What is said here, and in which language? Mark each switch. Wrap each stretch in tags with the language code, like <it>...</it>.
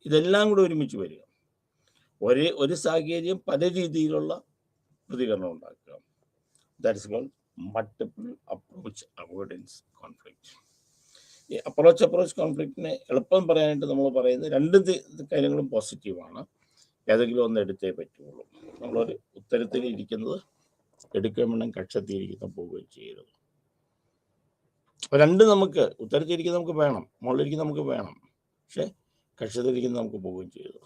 <ml>ഇതെല്ലാം കൂടെ ഒരുമിച്ച് വരിക, ഒരു സാഹചര്യം പല രീതിയിലുള്ള പ്രതികരണം ഉണ്ടാക്കുക.</ml> <en>That is called multiple approach avoidance conflict.</en> <ml>ഈ അപ്രോച്ച് കോൺഫ്ലിക്റ്റിനെ എളുപ്പം പറയാനായിട്ട് നമ്മൾ പറയുന്നത് രണ്ട് കാര്യങ്ങളും പോസിറ്റീവാണ്, ഏതെങ്കിലും ഒന്ന് എടുത്തേ പറ്റുള്ളൂ. നമ്മളൊരു ഉത്തരത്തിൽ ഇരിക്കുന്നത് എടുക്കാൻ വേണം, കക്ഷത്തിയിരിക്കുന്ന പോവുകയും ചെയ്യരുത്. അപ്പോൾ രണ്ട് നമുക്ക് ഉത്തരത്തിരിക്കുന്നത് നമുക്ക് വേണം, മുകളിലിരിക്കുന്നത് നമുക്ക് വേണം, പക്ഷേ കക്ഷത്തിരിക്കുന്നത് നമുക്ക് പോവുകയും ചെയ്യരുത്.</ml>